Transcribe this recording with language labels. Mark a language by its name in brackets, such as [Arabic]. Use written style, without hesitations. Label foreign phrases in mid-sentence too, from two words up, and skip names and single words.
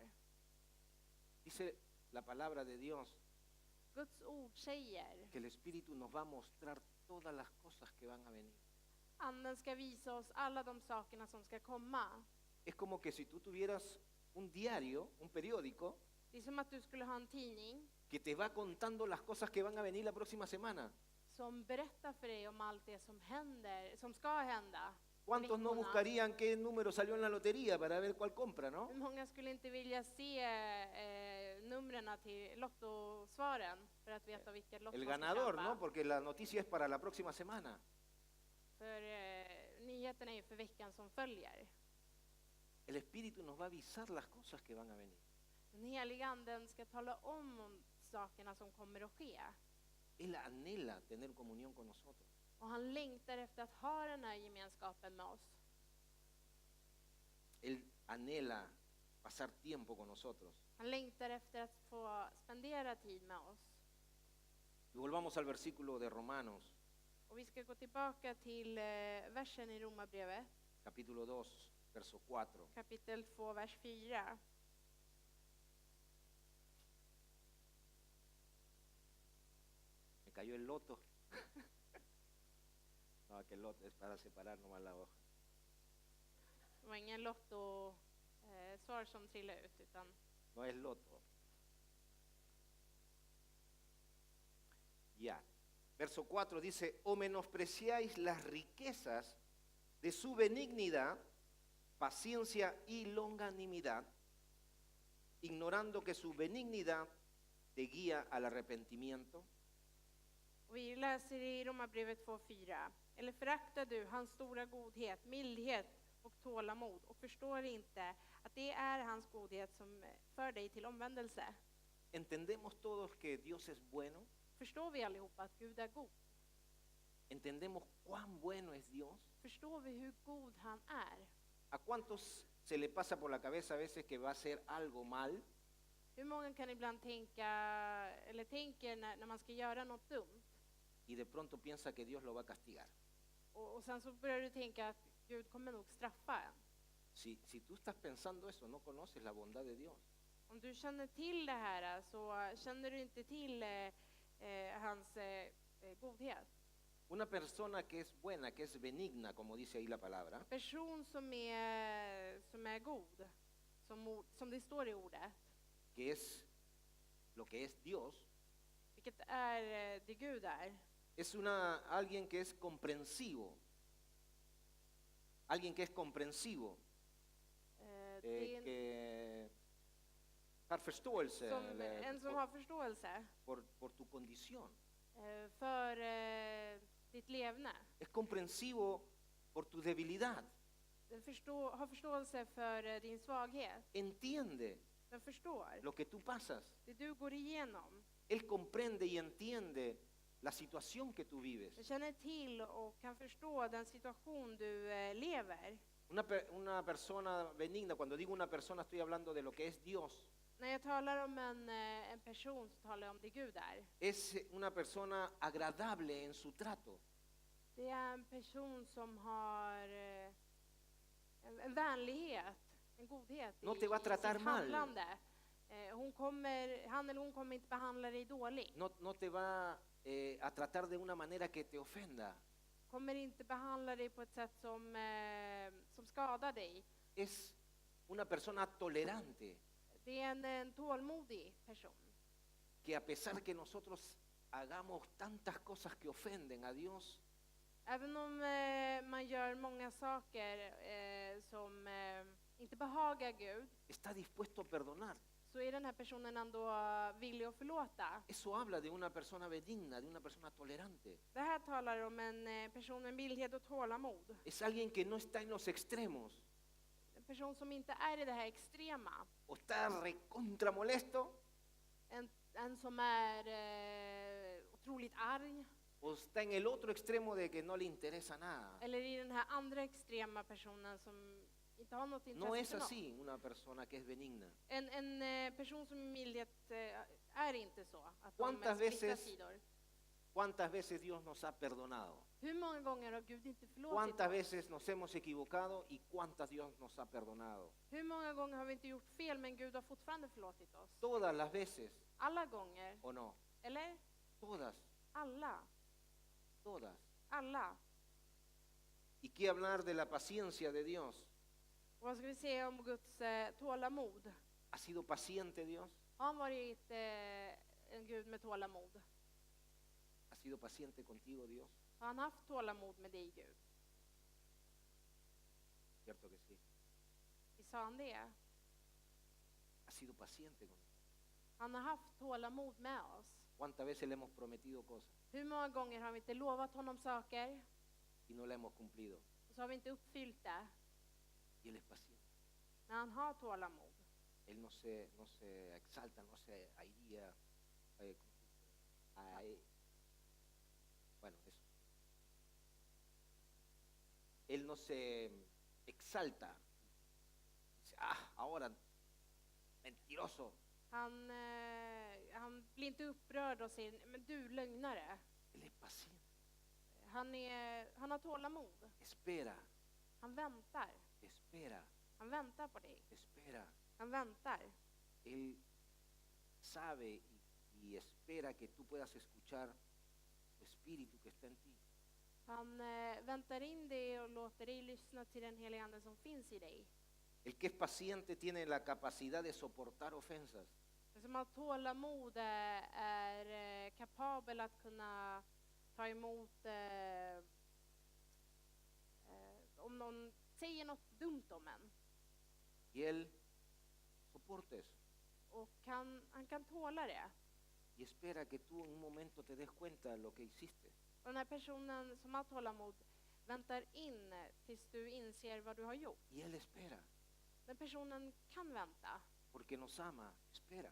[Spanish] Dice la palabra de Dios [Swedish] Guds ord säger [Spanish] que el Espíritu nos va a mostrar todas las cosas que van a venir. [Swedish] Anden ska visa oss alla de sakerna som ska komma. [Spanish] Es como que si tú tuvieras un diario, un periódico, [Swedish] Det är som att du skulle ha en tidning [Spanish] que te va contando las cosas que van a venir la próxima semana. [Swedish] som berättar för dig om allt det som händer, som ska hända. [Spanish] ¿Cuántos no [Swedish] veckorna. [Spanish] buscarían qué número salió en la lotería para ver cuál compra, no? [Swedish] Hur många skulle inte vilja se numren till lottosvaren för att veta vilket lott [Spanish] El [Swedish] man ska [Spanish] ganador, [Swedish] köpa? [Spanish] ¿no? Porque la noticia es para la próxima semana. [Swedish] För nyheten är ju för veckan som följer. [Spanish] El Espíritu nos va a avisar las cosas que van a venir. [Swedish] Den heliga anden ska tala om sakerna som kommer att ske. [Spanish] Él anhela tener comunión con nosotros. [Swedish] Och han längtar efter att ha den här gemenskapen med oss. [Spanish] Él anhela pasar tiempo con nosotros. [Swedish] Han längtar efter att få spendera tid med oss. [Spanish] Y volvamos al versículo de Romanos, [Swedish] Och vi ska gå tillbaka till versen i Romarbrevet, [Spanish] capítulo 2, verso 4. [Swedish] kapitel 2, vers 4. [Spanish] Me cayó el loto. No, que el loto es para separar nomás la hoja. [Swedish] Det var ingen lotto svar som trillade ut, utan [Spanish] No es loto. Ya. Verso 4 dice, o menospreciáis las riquezas de su benignidad, paciencia y longanimidad, ignorando que su benignidad te guía al arrepentimiento. [Swedish] Och vi läser i Romarbrevet 2:4. Eller föraktar du hans stora godhet, mildhet och tålamod och förstår inte att det är hans godhet som för dig till omvändelse? [Spanish] ¿Entendemos todos que Dios es bueno? [Swedish] Förstår vi allihopa att Gud är god? [Spanish] ¿Entendemos cuán bueno es Dios? [Swedish] Förstår vi hur god han är? [Spanish] ¿A cuántos se le pasa por la cabeza a veces que va a hacer algo mal? [Swedish] Hur många kan ibland tänka, eller tänker när man ska göra något dumt, [Spanish] Y de pronto piensa que Dios lo va a castigar. [Swedish] och sen så börjar du tänka att Gud kommer nog straffa en. [Spanish] Si tú estás pensando eso, no conoces la bondad de Dios. [Swedish] Om du känner till det här så känner du inte till hans godhet. [Spanish] Una persona que es buena, que es benigna, como dice ahí la palabra, [Swedish] Person som är god, som det står i ordet, [Spanish] que es lo que es Dios, [Swedish] vilket är det Gud är. [Spanish] es alguien que es comprensivo. Alguien que es comprensivo, [Swedish] Det är que har förståelse en som har förståelse [Spanish] por tu condición. [Swedish] för ditt levne. [Spanish] Es comprensivo por tu debilidad. [Swedish] Den har förståelse för din svaghet. [Spanish] Entiende [Swedish] Den förstår [Spanish] lo que tú pasas. [Swedish] det du går igenom. [Spanish] Él comprende y entiende la situación que tú vives. [Swedish] Den känner till och kan förstå den situation du lever. [Spanish] Una persona benigna, cuando digo una persona estoy hablando de lo que es Dios. [Swedish] När jag talar om en person så talar jag om det Gud är. [Spanish] Es una persona agradable en su trato. [Swedish] Det är en person som har en vänlighet, en godhet [Spanish] No te va a tratar [Swedish] sitt [Spanish] mal. [Swedish] handlande. Han eller hon kommer inte behandla dig dåligt. [Spanish] No te va a tratar de una manera que te ofenda. [Swedish] Kommer inte behandla dig på ett sätt som skadar dig. [Spanish] Es una persona tolerante, [Swedish] Det är en tålmodig person. [Spanish] que a pesar que nosotros hagamos tantas cosas que ofenden a Dios, [Swedish] Även om man gör många saker som inte behagar Gud, [Spanish] está dispuesto a perdonar. [Swedish] så är den här personen ändå villig att förlåta. [Spanish] Eso habla de una persona benigna, de una persona tolerante. [Swedish] Det här talar om en person med mildhet och tålamod. [Spanish] Es alguien que no está en los extremos. [Swedish] En person som inte är i det här extrema. [Spanish] O está recontra molesto, [Swedish] En som är otroligt arg. [Spanish] o está en el otro extremo de que no le interesa nada. [Swedish] Eller i den här andra extrema personen som inte har något [Spanish] No [Swedish] intresse [Spanish] es [Swedish] för något. [Spanish] así una persona que es benigna. [Swedish] En person som är mildhet är inte så. Att [Spanish] ¿Cuántas [Swedish] de splittar [Spanish] veces- [Swedish] sidor. [Spanish] ¿Cuántas veces Dios nos ha perdonado? [Swedish] Hur många gånger har Gud inte förlåtit [Spanish] ¿Cuántas [Swedish] oss? [Spanish] veces nos hemos equivocado y cuántas Dios nos ha perdonado? [Swedish] Hur många gånger har vi inte gjort fel men Gud har fortfarande förlåtit oss? [Spanish] Todas las veces, [Swedish] Alla gånger. [Spanish] ¿o no? [Swedish] Eller? [Spanish] Todas, [Swedish] Alla. [Spanish] todas. [Swedish] Alla. [Spanish] ¿Y qué hablar de la paciencia de Dios? [Swedish] Och vad ska vi säga om Guds tålamod? [Spanish] ¿Ha sido paciente Dios? [Swedish] Har han varit en Gud med tålamod? [Spanish] ¿Ha sido paciente contigo Dios? [Swedish] Har han haft tålamod med dig, Gud? [Spanish] Cierto que sí. [Swedish] Visst har han det? [Spanish] Ha sido paciente con nosotros. [Swedish] Han har haft tålamod med oss. [Spanish] ¿Cuántas veces le hemos prometido cosas [Swedish] Hur många gånger har vi inte lovat honom saker [Spanish] y no la hemos cumplido? [Swedish] och så har vi inte uppfyllt det? [Spanish] Y Él es paciente. [Swedish] Men han har tålamod. [Spanish] Él no se exalta, no se airía. ¿Cómo se dice? Bueno, eso. Él no se exalta. Dice, ahora, mentiroso. [Swedish] Han blir inte upprörd och säger, men du lögnare. [Spanish] Él es paciente. [Swedish] Han har tålamod. [Spanish] Espera, [Swedish] Han väntar. [Spanish] espera, [Swedish] Han väntar på dig. [Spanish] espera. [Swedish] Han väntar. [Spanish] Él sabe y espera que tú puedas escuchar su espíritu que está en ti. [Swedish] Han väntar in dig och låter dig lyssna till den heliga ande som finns i dig. [Spanish] El que es paciente tiene la capacidad de soportar ofensas. [Swedish] Det som har tålamod är kapabel att kunna ta emot om någon säger något dumt om en. [Spanish] Y él soporta eso. [Swedish] Och han kan tåla det. [Spanish] Y espera que tú en un momento te des cuenta de lo que hiciste. [Swedish] Och den här personen som har tålamod väntar in tills du inser vad du har gjort. [Spanish] Y él espera, [Swedish] Den personen kan vänta. [Spanish] porque nos ama, espera.